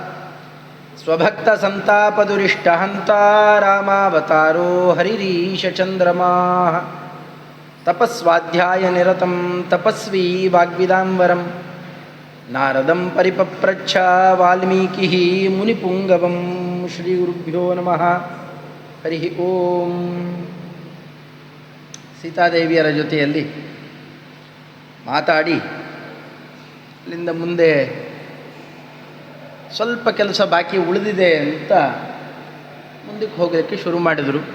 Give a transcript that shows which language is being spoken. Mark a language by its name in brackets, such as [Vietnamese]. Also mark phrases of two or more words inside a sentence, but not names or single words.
[Sanskrit] ಸ್ವಭಕ್ತಸಂತಾಪದುರಿಷ್ಟಹಂತಾ ರಾಮಾವತಾರೋ ಹರಿರೀಶಚಂದ್ರಮಾಃ. ತಪಸ್ವಾಧ್ಯಾಯನಿರತಂ ತಪಸ್ವಿ ವಾಗ್ವಿದಾಂಬರಂ ನಾರದಂ ಪರಿಪಪ್ರಚ್ಛ ವಾಲ್ಮೀಕಿಃ ಮುನಿಪುಂಗವಂ. ಶ್ರೀಗುರುಭ್ಯೋ ನಮಃ. ಹರಿ ಓಂ. [Kannada] ಸೀತಾದೇವಿಯರ ಜೊತೆಯಲ್ಲಿ ಮಾತಾಡಿ ಅಲ್ಲಿಂದ ಮುಂದೆ ಸ್ವಲ್ಪ ಕೆಲಸ ಬಾಕಿ ಉಳಿದಿದೆ ಅಂತ ಮುಂದಕ್ಕೆ ಹೋಗೋಕ್ಕೆ ಶುರು ಮಾಡಿದರು.